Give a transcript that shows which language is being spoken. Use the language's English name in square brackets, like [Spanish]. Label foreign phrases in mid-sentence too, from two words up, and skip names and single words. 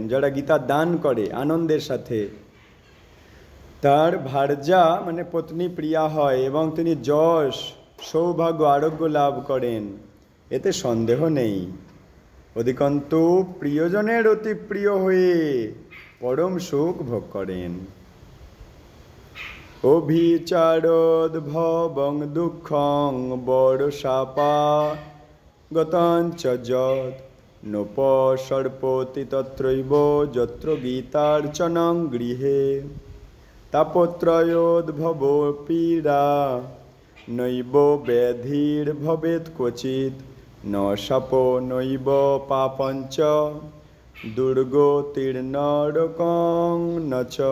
[Bangla] যারা গীতা দান করে আনন্দের সাথে, তার ভার্যা মানে পত্নী প্রিয়া হয় এবং তিনি যশ সৌভাগ্য আরোগ্য লাভ করেন, এতে সন্দেহ নেই। অধিকন্তু প্রিয়জনের অতি প্রিয় হয়ে পরম সুখ ভোগ করেন। [Sanskrit] অভিচারোদ্ভবং দুঃখং বর্ষাপা গতঞ্চ যৎ নোপসর্পতি তত্রৈব যত্র গীতার্চনং গৃহে তাপত্রয়োদ্ভব পীড়া নৈব ব্যাধির্ভবেৎ ক্বচিৎ ন শাপো নৈব পাপঞ্চ দুর্গতির্নরকং নচ